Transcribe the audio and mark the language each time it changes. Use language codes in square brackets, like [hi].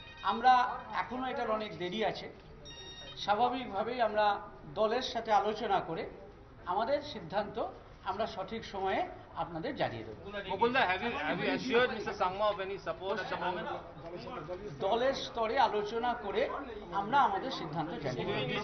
[bn] আমরা এখনও এটার অনেক দেরি আছে, স্বাভাবিকভাবেই আমরা দলের সাথে আলোচনা করে আমাদের সিদ্ধান্ত আমরা সঠিক সময়ে আপনাদের জানিয়ে দেব। [en] Mukunda, have you assured Mr. Sangma of any support at the moment? [bn] দলের স্তরে আলোচনা করে আমরা আমাদের সিদ্ধান্ত জানিয়ে দেব।